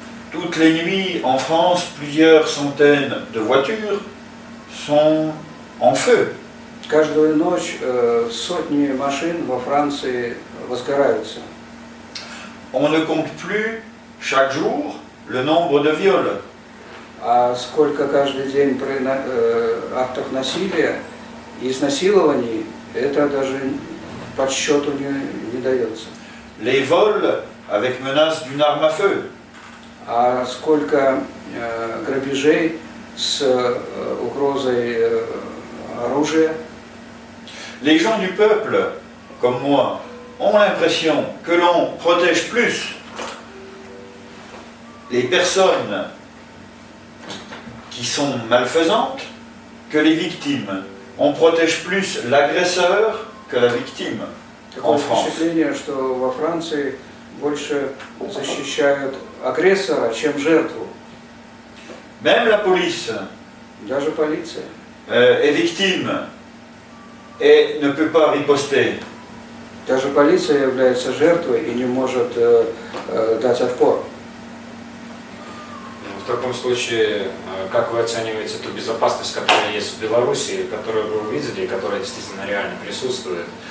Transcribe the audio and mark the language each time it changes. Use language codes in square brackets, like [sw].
[fr] Toutes les nuits en France, plusieurs centaines de voitures sont en feu. [ru] Каждую ночь сотни машин во Франции возгораются. [fr] On ne compte plus chaque jour le nombre de viols. [ru] А сколько каждый день актов насилия и изнасилований, это даже подсчету не дается. [fr] Les vols avec menace d'une arme à feu. [ru] А сколько грабежей с угрозой оружия. [fr] Les gens du peuple, comme moi, ont l'impression que l'on protège plus les personnes qui sont malfaisantes que les victimes. On protège plus l'agresseur que la victime en France. [ru] впечатление, что во Франции больше защищают агрессора, чем жертву. [fr] Même la police [ru] Даже полиция. [fr] est victime et ne peut pas riposter. [ru] Даже полиция является жертвой и не может дать отпор. В таком случае, как вы оцениваете ту безопасность, которая есть в Беларуси, которую вы увидели, и которая действительно реально присутствует?